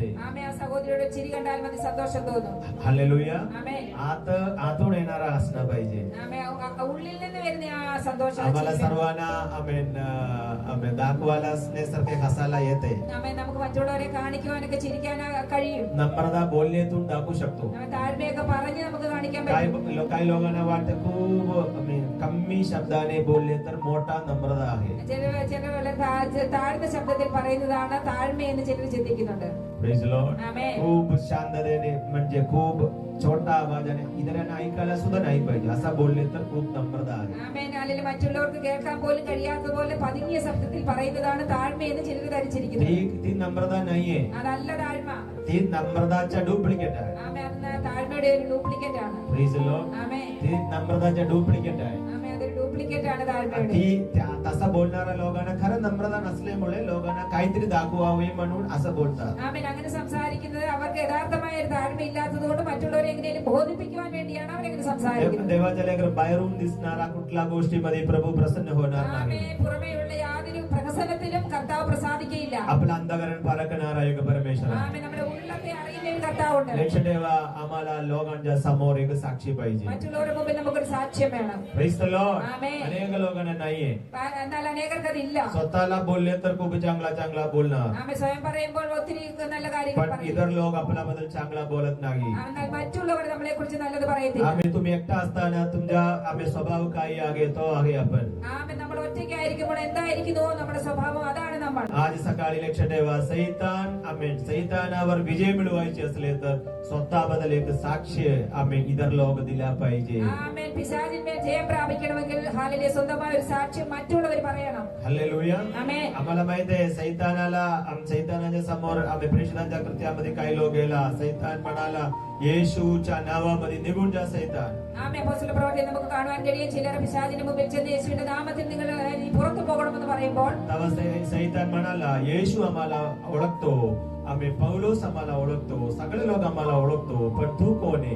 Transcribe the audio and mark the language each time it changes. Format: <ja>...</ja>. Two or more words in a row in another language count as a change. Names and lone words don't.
<ml>ആമേൻ. ആ സഹോദരിയുടെ ചിരി കണ്ടാൽ മതി സന്തോഷം തോന്നും.</ml> <mr>हालेलुया.</mr> <ml>ആമേൻ.</ml> <mr>आतून येणारा हसणं पाहिजे.</mr> <ml>ആമേൻ. ഉള്ളിൽ നിന്ന് വരുന്ന ആ സന്തോഷം</ml> <mr>आम्हाला सर्वांना आमेन आमेन दाखवायला असण्यासारखे हसायला येते.</mr> <ml>ആമേൻ. നമുക്ക് മറ്റുള്ളവരെ കാണിക്കുവാനൊക്കെ ചിരിക്കാൻ കഴിയും.</ml> <mr>नम्रता बोलण्यातून दाखवू शकतो.</mr> <ml>ആമേൻ. താഴ്മയൊക്കെ പറഞ്ഞ് നമുക്ക് കാണിക്കാൻ</ml> <mr>काही</mr> <ml>പറ്റും.</ml> <mr>काही लोकांना वाटतं खूप कमी शब्दाने बोलले तर मोठा नम्रता आहे.</mr> <ml>ചിലർ വളരെ താഴ്ന്ന ശബ്ദത്തിൽ പറയുന്നതാണ് താഴ്മയെന്ന് ചിലർ ചിന്തിക്കുന്നുണ്ട്.</ml> <en>Praise the Lord.</en> <mr>आमेन. खूप शांततेने म्हणजे खूप छोटा आवाजाने इतरांना ऐकायला सुद्धा नाही पाहिजे असं बोलले तर खूप नम्रता आहे.</mr> <ml>ആമേൻ. അല്ലെങ്കിൽ മറ്റുള്ളവർക്ക് കേൾക്കാൻ പോലും കഴിയാത്തതുപോലെ പതുങ്ങിയ ശബ്ദത്തിൽ പറയുന്നതാണ് താഴ്മയെന്ന് ചിലർ ധരിച്ചിരിക്കുന്നത്.</ml> <mr>ती नम्रता नाहीये.</mr> <ml>അതല്ല താഴ്മ.</ml> <mr>ती नम्रताच्या डुप्लिकेट आहे.</mr> <ml>ആമേൻ. അത് താഴ്മയുടെ ഒരു ഡ്യൂപ്ലിക്കേറ്റ് ആണ്.</ml> <en>Praise the Lord.</en> <ml>ആമേൻ.</ml> <mr>ती नम्रताच्या डुप्लिकेट आहे.</mr> <ml>ആമേൻ. അതൊരു ഡ്യൂപ്ലിക്കേറ്റ് ആണ് താഴ്മയുടെ.</ml> <mr>ती तसं बोलणाऱ्या लोकांना खरं नम्रता नसल्यामुळे लोकांना काहीतरी दाखवावे म्हणून असं बोलतात.</mr> <ml>ആമേൻ. അങ്ങനെ സംസാരിക്കുന്നത് അവർക്ക് യഥാർത്ഥമായ ഒരു താഴ്മ ഇല്ലാത്തത് കൊണ്ട് മറ്റുള്ളവരെ എങ്ങനെയും ബോധിപ്പിക്കുവാൻ വേണ്ടിയാണ് അവരെങ്ങനെ സംസാരിക്കുന്നത്.</ml> <mr>देवाच्या लेकर बाहेरून दिसणारा कुठल्या गोष्टीमध्ये प्रभू प्रसन्न होणार नाही.</mr> <ml>ആമേൻ. പുറമേയുള്ള യാതൊരു പ്രഹസനത്തിലും കർത്താവ് പ്രസാദിക്കയില്ല.</ml> <mr>आपलं अंधकरण पारखणारा एक परमेश्वर आहे.</mr> <ml>ആമേൻ. നമ്മുടെ ഉള്ളത്തെ അറിയുന്ന ഒരു കർത്താവുണ്ട്.</ml> <mr>लक्ष ठेवा आम्हाला लोकांच्या समोर एक साक्षी पाहिजे.</mr> <ml>മറ്റുള്ളവരുടെ മുമ്പിൽ നമുക്കൊരു സാക്ഷ്യം വേണം.</ml> <en>Praise the Lord.</en> <ml>ആമേൻ.</ml> <mr>अनेक लोकांना नाहीये.</mr> <ml>എന്നാൽ അനേകർക്ക് അതില്ല.</ml> <mr>स्वतःला बोलले तर खूप चांगला बोलणार.</mr> <ml>ആമേൻ. സ്വയം പറയുമ്പോൾ ഒത്തിരി നല്ല കാര്യങ്ങൾ</ml> <mr>पण</mr> <ml>പറയും.</ml> <mr>इतर लोक आपल्याबद्दल चांगला बोलत नाही.</mr> <ml>എന്നാൽ മറ്റുള്ളവർ നമ്മളെ കുറിച്ച് നല്ലത് പറയത്തില്ല.</ml> <mr>आम्ही तुम्ही एकटा असताना तुमच्या आम्ही स्वभाव काही आहे तो आहे आपण.</mr> <ml>ആമേൻ. നമ്മൾ ഒറ്റയ്ക്കായിരിക്കുമ്പോൾ എന്തായിരിക്കുമോ നമ്മുടെ സ്വഭാവം അതാണ് നമ്മൾ.</ml> <mr>आज सकाळी लक्ष ठेवा सैतानावर विजय मिळवायचे असले तर स्वतःबद्दल एक साक्ष आम्ही इतर लोक दिला पाहिजे.</mr> <ml>ആമേൻ. പിശാചിന്മേൽ ജയം പ്രാപിക്കണമെങ്കിൽ ഹാലേലൂയ സ്വന്തമായ ഒരു സാക്ഷ്യം മറ്റുള്ളവർ പറയണം.</ml> <mr>हालेलुया.</mr> <ml>ആമേൻ.</ml> <mr>आम्हाला माहित आहे सैतानाच्या समोर आम्ही प्रेषितांच्या कृत्यामध्ये काही लोक गेला सैतान म्हणाला येशूच्या नावामध्ये निघून जा सैतान.</mr> <ml>ആമേൻ. അപ്പോസ്തല പ്രവൃത്തിയിൽ നമുക്ക് കാണുവാൻ കഴിയും ചിലർ പിശാചിന് മുമ്പിൽ ചെന്ന് യേശുവിന്റെ നാമത്തിൽ നിങ്ങൾ പുറത്തു പോകണമെന്ന് പറയുമ്പോൾ</ml> <mr>तेव्हा सैतान म्हणाला येशू आम्हाला ओळखतो आम्ही पौलोस आम्हाला ओळखतो सगळे लोक आम्हाला ओळखतो पण तू कोण आहे.</mr>